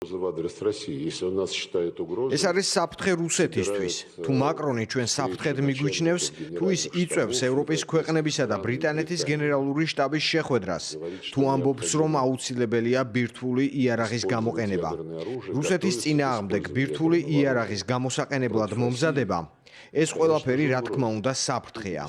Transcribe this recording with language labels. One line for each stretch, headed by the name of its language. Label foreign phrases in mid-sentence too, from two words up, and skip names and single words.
Russian: угроза в адрес России. Если он нас считает угрозой...
Georgian: ეს არის საფრთხე რუსეთისთვის. თუ მაკრონი ჩვენ საფრთხედ მიგვიჩნევს, თუ ის იწვევს ევროპის ქვეყნებისა და ბრიტანეთის გენერალური შტაბის შეხვედრას, თუ ამბობს, რომ აუცილებელია ბირთვული იარაღის გამოყენება. რუსეთის წინააღმდეგ ბირთვული იარაღის გამოსაყენებლად მომზადება, ეს ყველაფერი რა თქმა უნდა საფრთხეა.